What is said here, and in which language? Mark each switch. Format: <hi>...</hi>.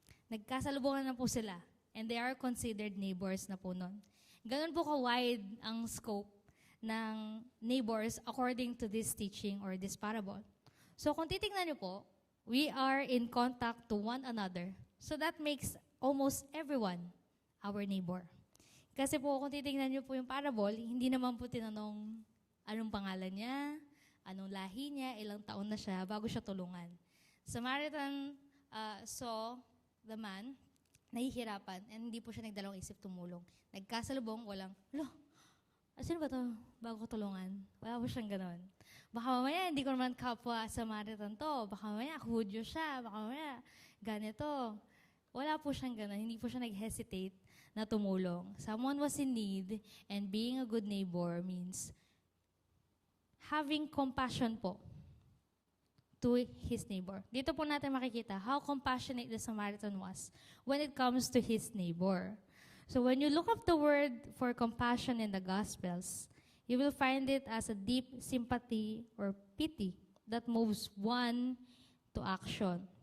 <tl>Nagkasalubungan na po sila,</tl> <en>and they are considered neighbors</en> <tl>na po nun. Ganun po ka-wide ang scope ng neighbors</tl> <en>according to this teaching or this parable. So</en> <tl>kung titingnan niyo po,</tl> <en>we are in contact to one another. So that makes almost everyone our neighbor.</en> <tl>Kasi po kung titingnan niyo po yung parable, hindi naman po tinanong anong pangalan niya, anong lahi niya, ilang taon na siya bago siya tulungan.</tl> <en>Samaritan saw the man,</en> <tl>nahihirapan, and hindi po siya nagdalawang isip tumulong. Nagkasalubong, walang, sino ba to bago ko tulungan? Wala po siyang ganon. Baka mamaya, hindi ko naman kapwa Samaritan to. Baka mamaya, Hudyo siya. Baka mamaya, ganito. Wala po siyang ganon. Hindi po siya nag-hesitate na tumulong.</tl> <en>Someone was in need, and being a good neighbor means having compassion po to his neighbor.</en> <tl>Dito po natin makikita</tl> <en>how compassionate the Samaritan was when it comes to his neighbor. So when you look up the word for compassion in the Gospels, you will find it as a deep sympathy or pity that moves one to action.</en>